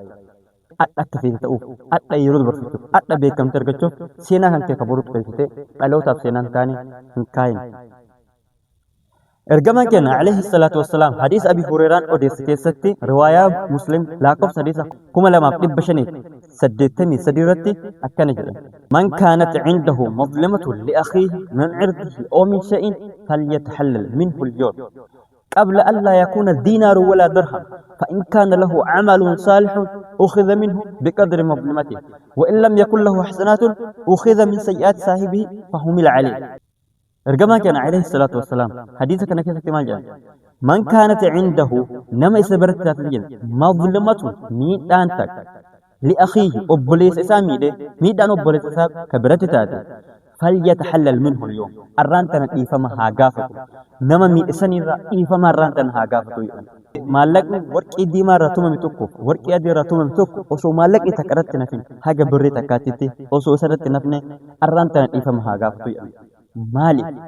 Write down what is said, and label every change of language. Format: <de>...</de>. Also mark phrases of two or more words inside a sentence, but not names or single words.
<om>Adha akka feete ta'uuf, adha yeroo dabarfachuuf, adha beekamtii argachuuf seenaa kan kee ka boru xureessitee dhalootaaf seenaan taane hin kaayin. Ergamaan keenya</om> <ar>عليه الصلاة والسلام</ar> <om>hadiis Abi Hurayraan odeesse keessatti riwaayaa Muslim lakkoofsa hadiisa 2583 irratti akkana jedha.</om> <ar>من كانت عنده مظلمة لأخيه من عرضه أو من شيء فليتحلل منه اليوم قبل أن لا يكون دينار ولا درهم فإن كان له عمل صالح أخذ منه بقدر مظلمته وإن لم يكن له حسنات أخذ من سيئات صاحبه فحمل عليه.</ar> <om>ergamaan keenya</om> <ar>عليه الصلاة والسلام</ar> <om>hadiisa kana keessatti maal jedha</om> <ar>من كانت عنده</ar> <om>nama isa biratti taate jedha mazlimatun miidhaan takka liakhiihi obboleessa isaa miidhaan obboleessa isaa ka biratti taate</om> <ar>فليتحلل منه اليوم</ar> <om>arraan tana dhiifama haa gaafatu nama miidhisanirraa dhiifama arraan tana haa gaafatu maallaqni warqii diimaa irraa tumame tokko warqii adii irraa tumame tokko osoo maallaqni takka irratti nafin haga birrii takkaatitti osoo isa irratti nafne arraan tana dhiifama haa gaafatu maali</om>